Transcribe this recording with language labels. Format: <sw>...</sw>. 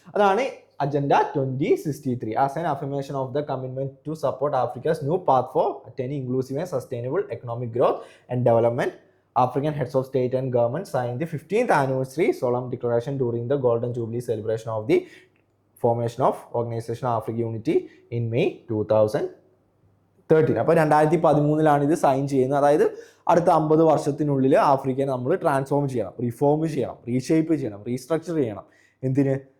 <en>അതാണ് agenda 2063 as an affirmation of the commitment to support Africa's new path for attaining inclusive and sustainable economic growth and development. African heads of state and government signed the 15th anniversary solemn declaration during the Golden Jubilee celebration of the formation of Organization of African Unity in May 2013.</en> <ml>അപ്പോൾ 2013 ഇത് sign ചെയ്യുന്നത്. അതായത് അടുത്ത 50 വർഷത്തിനുള്ളിൽ ആഫ്രിക്കനെ നമ്മൾ transform ചെയ്യണം, reform ചെയ്യണം, reshape ചെയ്യണം, റീസ്ട്രക്ചർ ചെയ്യണം. എന്തിന്?</ml>